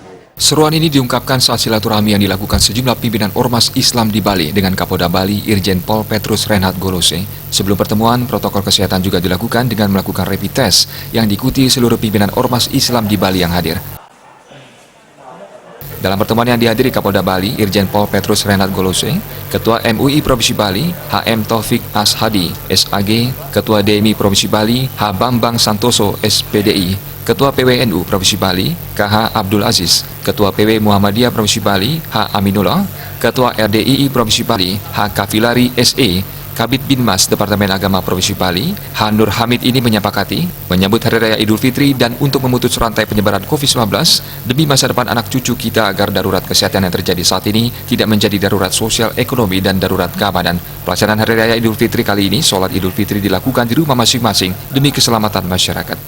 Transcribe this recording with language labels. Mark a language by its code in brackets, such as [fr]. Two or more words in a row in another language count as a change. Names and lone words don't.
[id] Seruan ini diungkapkan saat silaturahmi yang dilakukan sejumlah pimpinan Ormas Islam di Bali dengan Kapolda Bali Irjen Pol Petrus Reinhard Golose. Sebelum pertemuan, protokol kesehatan juga dilakukan dengan melakukan rapid test yang diikuti seluruh pimpinan Ormas Islam di Bali yang hadir. Dalam pertemuan yang dihadiri Kapolda Bali Irjen Pol Petrus Reinhard Golose, Ketua MUI Provinsi Bali HM Taufik Ashadi SAG, Ketua DMI Provinsi Bali H Bambang Santoso SPDI, Ketua PWNU Provinsi Bali KH Abdul Aziz, Ketua PW Muhammadiyah Provinsi Bali H Aminullah, Ketua RDII Provinsi Bali H Kafilari SE, Kabid Binmas Departemen Agama Provinsi Bali H Nur Hamid ini menyepakati menyambut Hari Raya Idul Fitri dan untuk memutus rantai penyebaran COVID-19 demi masa depan anak cucu kita agar darurat kesehatan yang terjadi saat ini tidak menjadi darurat sosial ekonomi dan darurat keamanan. Pelaksanaan Hari Raya Idul Fitri kali ini, sholat Idul Fitri dilakukan di rumah masing-masing demi keselamatan masyarakat.